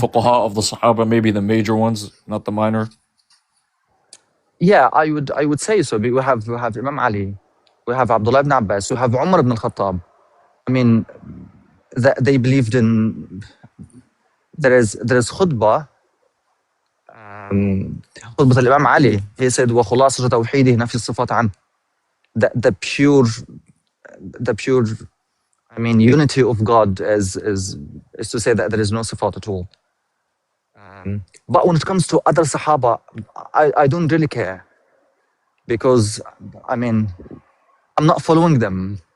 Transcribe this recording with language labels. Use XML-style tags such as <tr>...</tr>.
<en>fuqaha of the Sahaba, maybe the major ones, not the minor. yeah, I would say so. We have Imam Ali, we have Abdullah ibn Abbas, we have Umar ibn al-Khattab. I mean, they believed in there is khutbah. خطبة الإمام علي. He said</en> <ar>وخلاصة توحيده نفي الصفات عنه.</ar> <en>The pure I mean unity of God is to say that there is no sifat at all. But when it comes to other Sahaba, I don't really care, because I mean I'm not following them.</en>